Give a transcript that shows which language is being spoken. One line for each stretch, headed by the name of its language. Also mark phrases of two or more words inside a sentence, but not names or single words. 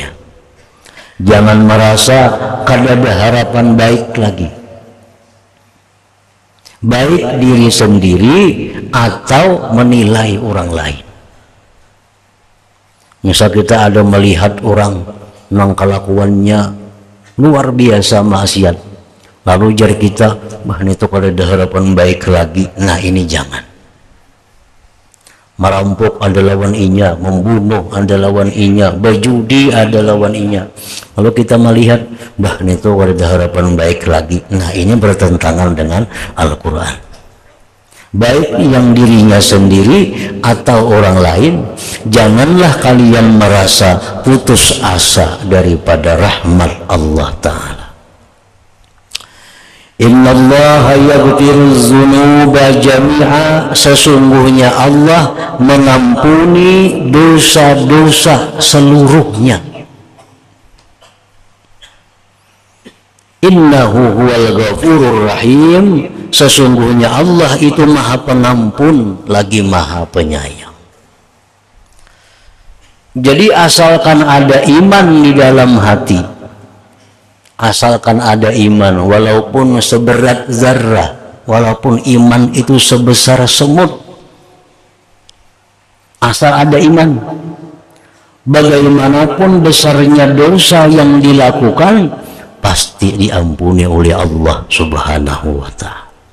Banjar: Jangan merasa kada ada harapan baik lagi, baik diri sendiri atau menilai orang lain. Misal kita ada melihat orang yang kelakuannya luar biasa maksiat, lalu jar kita, bah itu kada ada harapan baik lagi. Nah ini jangan. Merampok ada lawan inya, membunuh ada lawan inya, berjudi ada lawan inya. Lalu kita melihat, bah itu kada ada harapan baik lagi.
Indonesian: Nah ini bertentangan dengan Al-Quran. Baik yang dirinya sendiri atau orang lain, janganlah kalian merasa putus asa daripada rahmat Allah Ta'ala.
Arabic: إن الله يغفر الذنوب جميعا,
Indonesian: sesungguhnya Allah mengampuni dosa-dosa seluruhnya.
Arabic: إنه هو الغفور الرحيم,
Indonesian: sesungguhnya Allah itu maha pengampun lagi maha penyayang. Jadi asalkan ada iman di dalam hati, asalkan ada iman walaupun seberat zarrah, walaupun iman itu sebesar semut, asal ada iman, bagaimanapun besarnya dosa yang dilakukan pasti diampuni oleh Allah Subhanahu wa Ta'ala.